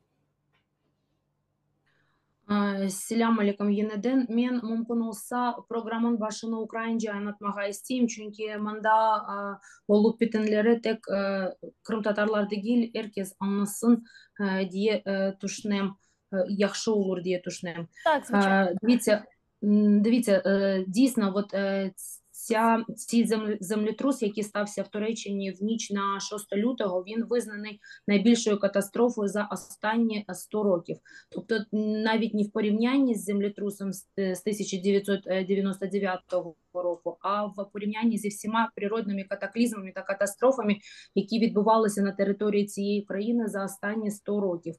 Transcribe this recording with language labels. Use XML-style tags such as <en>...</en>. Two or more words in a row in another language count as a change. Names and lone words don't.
<crh>Selam алейкум yeniden. Men mümkün olsa programın başını Ukraynaca anlatmağa isteyeyim. Çünkü manda olup bitenleri tek Kırım Tatarlar değil, herkes anlasın diye düşünüyorum. Yaxşı olur diye düşünüyorum.</crh> <uk>Так, звичайно. Дивіться, дійсно, цей землетрус, який стався в Туреччині в ніч на 6 лютого, він визнаний найбільшою катастрофою за останні 100 років. Тобто навіть не в порівнянні з землетрусом з 1999 року, а в порівнянні зі всіма природними катаклізмами та катастрофами, які відбувалися на території цієї країни за останні 100 років.</uk>